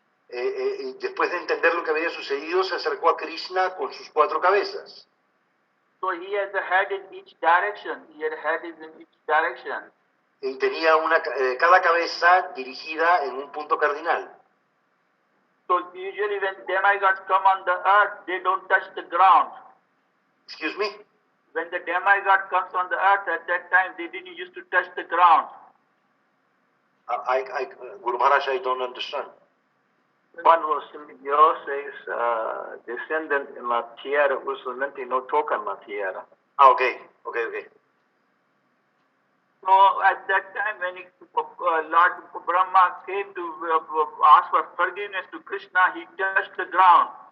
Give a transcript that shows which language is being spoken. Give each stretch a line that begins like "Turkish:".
Spanish: Y después de entender lo que había sucedido, se acercó a Krishna con sus 4 cabezas.
English: So he has a head in each direction. He had heads in each direction.
Spanish: Y tenía cada cabeza dirigida en un punto cardinal.
English: So usually when demigods come on the earth, they don't touch the ground. Excuse me? When the demigod comes on the earth, at that time they didn't used to touch the ground. Guru Maharaj, I don't understand.
Spanish: Cuando los semidioses descenden en la tierra, usualmente no tocan la tierra.
English: Okay. So at that time when Lord Brahma came to ask for forgiveness to Krishna, he touched the ground.